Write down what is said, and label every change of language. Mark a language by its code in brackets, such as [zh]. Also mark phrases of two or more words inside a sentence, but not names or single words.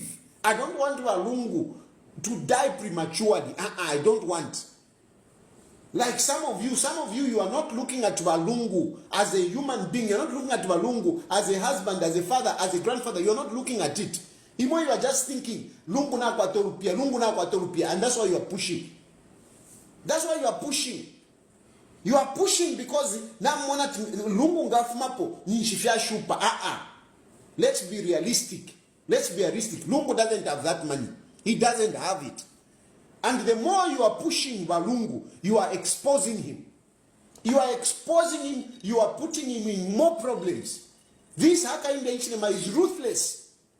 [en] I don't want Balungu to die prematurely. I don't want. Like some of you, you are not looking at Balungu as a human being. You're not looking at Balungu as a husband, as a father, as a grandfather. You're not looking at it. You are just thinking, [bem] Lungu na kwatorupia, [en] and that's why you are pushing. That's why you are pushing. You are pushing because Lungu [bem] ngafumapo nishifia shupa. [en] Let's be realistic. Lungu doesn't have that money. He doesn't have it. And the more you are pushing Balungu, you are exposing him. You are exposing him, you are putting him in more problems. This Hakainde Hichilema is ruthless.